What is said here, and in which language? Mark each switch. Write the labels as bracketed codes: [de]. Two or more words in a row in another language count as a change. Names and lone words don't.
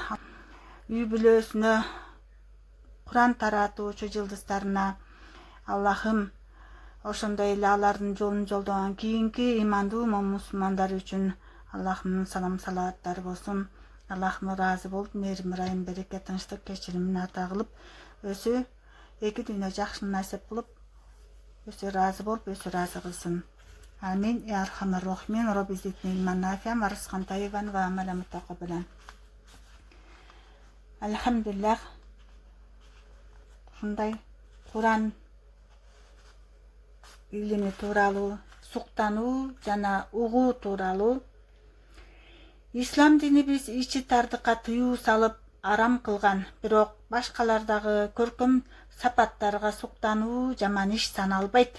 [ky] Үй бүлөсүнө, Куран таратуучу жылдыздарына Аллахым ошондой эле алардын жолун жолдогон кийинки имандуу мусулмандар үчүн Аллахымдын салам салаваттары болсун. Аллахым ыраазы болуп, мээрим, ырайым, береке, тынчтык, кечиримин ата кылып, өзү эки дүйнө жакшы насип кылып, өзү ыраазы болуп, өзү ыраазы кылсын. [ar] آمين. يا أرحم الراحمين. رب زدني علما نافعا ورزقا طيبا وعملا متقبلا. الحمد لله. [ky] Ушундай Куран илими тууралуу, суктануу жана угуу тууралуу ислам дини биз ичи тардыкка тыюу салып арам кылган, бирок башкалардагы көркөм сапаттарга суктануу жаман иш саналбайт.